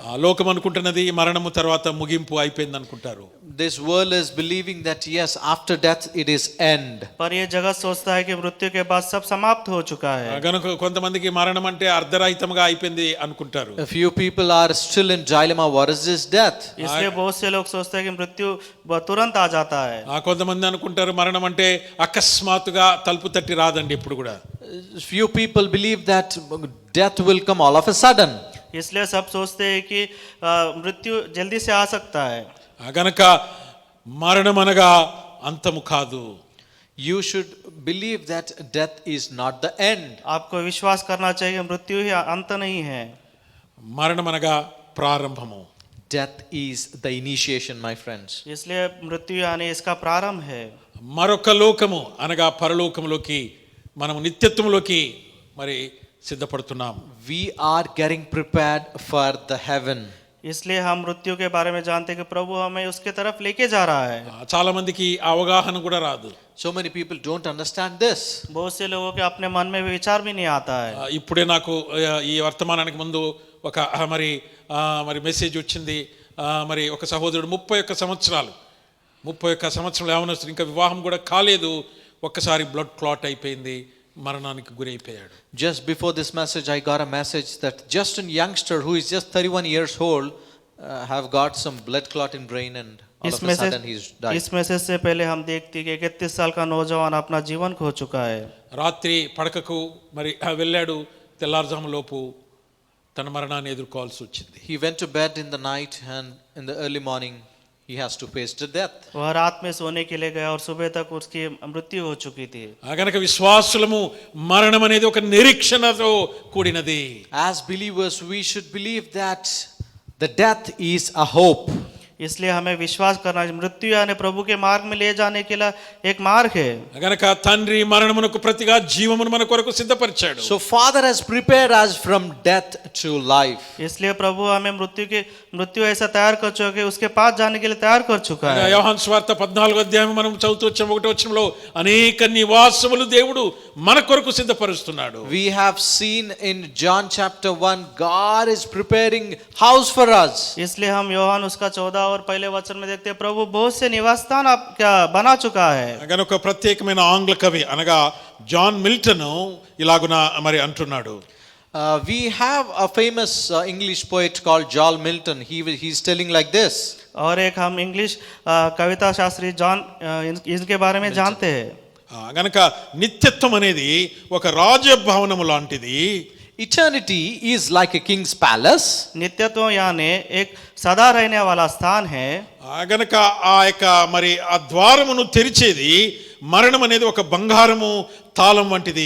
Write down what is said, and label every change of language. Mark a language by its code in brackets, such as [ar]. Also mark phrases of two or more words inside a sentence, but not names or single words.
[te] ఆ లోకం అనుకుంటున్నది మరణము తర్వాత ముగింపు అయిపోయింది అనుకుంటారు. [en] This world is believing that yes, after death it is end. [hi] पर ये जगत सोचता है कि मृत्यु के बाद सब समाप्त हो चुका है। [te] గనుక కొంతమందికి మరణం అంటే అర్ధరహితంగా అయిపోయింది అనుకుంటారు. [en] A few people are still in dilemma. What is this death? [hi] इसलिए बहुत से लोग सोचते हैं कि मृत्यु तुरंत आ जाता है। [te] కొంతమంది అనుకుంటారు మరణం అంటే అకస్మాత్తుగా తలుపు తట్టి రాదండి ఎప్పుడు కూడా. [en] Few people believe that death will come all of a sudden. [hi] इसलिए सब सोचते हैं कि मृत्यु जल्दी से आ सकता है। [te] గనక మరణం అనగా అంతము కాదు. [en] You should believe that death is not the end. [hi] आपको विश्वास करना चाहिए मृत्यु ही अंत नहीं है। [te] మరణం అనగా ప్రారంభము. [en] Death is the initiation, my friends. [hi] इसलिए मृत्यु यानी इसका प्रारंभ है। [te] మరొక లోకము అనగా పరలోకములోకి మనము నిత్యత్వములోకి మరి సిద్ధపడుతున్నాం. [en] We are getting prepared for the heaven. [hi] इसलिए हम मृत्यु के बारे में जानते हैं कि प्रभु हमें उसके तरफ लेके जा रहा है। [te] చాలా మందికి అవగాహన కూడా రాదు. [en] So many people don't understand this. [hi] बहुत से लोगों के अपने मन में विचार भी नहीं आता है। [te] ఇప్పుడే నాకు ఈ వర్తమానానికి ముందు ఒక మరి మెసేజ్ వచ్చింది. మరి ఒక సహోదరుడు 31 సంవత్సరాలు యవనస్తుడు, ఇంకా వివాహం కూడా కాలేదు, ఒక్కసారి [en] blood clot [te] అయిపోయింది, మరణానికి గురైపోయాడు. [en] Just before this message I got a message that just a youngster who is just 31 years old have got some blood clot in brain and all of a sudden he's died. [hi] इस मैसेज से पहले हम देखते हैं कि 31 साल का नौजवान अपना जीवन खो चुका है। [te] రాత్రి పడకకు మరి వెళ్ళాడు, తెల్లారుజాములోపు తన మరణాన్ని ఎదుర్కోవాల్సి వచ్చింది. [en] He went to bed in the night and in the early morning he has to face the death. [hi] वह रात में सोने के लिए गया और सुबह तक उसकी मृत्यु हो चुकी थी। [te] గనక విశ్వాసులము మరణం అనేది ఒక నిరీక్షణతో కూడినది. [en] As believers we should believe that the death is a hope. [hi] इसलिए हमें विश्वास करना चाहिए। मृत्यु यानी प्रभु के मार्ग में ले जाने के लिए एक मार्ग है। [te] గనక తండ్రి మరణమునకు ప్రతిగా జీవమును మన కొరకు సిద్ధపరిచాడు. [en] So Father has prepared us from death to life. [hi] इसलिए प्रभु हमें मृत्यु ऐसा तैयार कर चुका है, उसके पास जाने के लिए तैयार कर चुका है। [te] యోహాను సువార్త 14వ అధ్యాయం మనం చదువుతూ వచ్చాం 1వ వచనంలో అనేక నివాసములు దేవుడు మన కొరకు సిద్ధపరుస్తున్నాడు. [en] We have seen in John chapter 1, God is preparing house for us. [hi] इसलिए हम యోహాను उसका 14 और पहले वचन में देखते हैं प्रभु बहुत से निवास स्थान आप क्या बना चुका है। [te] గనుక ప్రత్యేకమైన ఆంగ్ల కవి అనగా జాన్ మిల్టన్ ఇలాగున మరి అంటున్నాడు. [en] We have a famous English poet called John Milton. He's telling like this. [hi] और एक हम इंग्लिश कविता शास्त्री जॉन इनके बारे में जानते हैं। [te] గనక నిత్యత్వం అనేది ఒక రాజభవనము లాంటిది. [en] Eternity is like a king's palace. [hi] नित्यत्व यानी एक सदा रहने वाला स्थान है। [te] గనక ఆ యొక్క మరి ఆ ద్వారమును తెరిచేది మరణం అనేది ఒక బంగారము తాళం వంటిది.